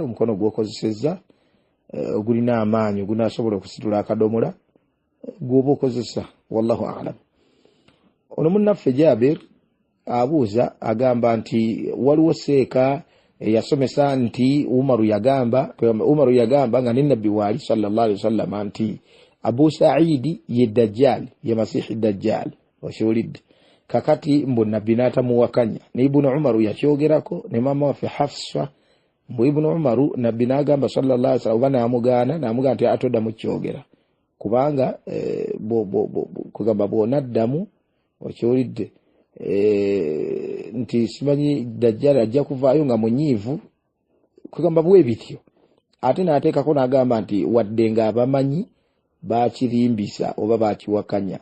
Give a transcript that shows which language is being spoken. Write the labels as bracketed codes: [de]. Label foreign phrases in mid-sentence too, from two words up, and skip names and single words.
[lg] Omukono gw'okozesezza ogulina amaanyi ogunaasobola okusitula akadomola gw'oba okozesa [ar] والله أعلم. [lg] Ono munnaffe Jabir abuuza agamba nti waliwo seeka yasomesa nti Umaru yagamba nga ne Nabbi waali [ar] صلى الله عليه وسلم [lg] nti Abu Sa'idi ye Dajjal ye Masihi Dajjal okiwulidde. Kakati mbu Nabbi n'atamuwakanya ne Ibnu Umaru yakyogerako ne mama waffe Hafsa mbu Ibnu Umaru Nabbi n'agamba [ar] صلى الله عليه وسلم [lg] oba n'amugaana nti atoddamu kyogera kubanga kugamba bw'onaddamu okiwulidde nti simanyi Dajjal ajja kuvaayo nga munyiivu kugamba bwe bityo. Ate n'ateekako n'agamba nti wadde nga abamanyi baakirimbisa oba baakiwakanya.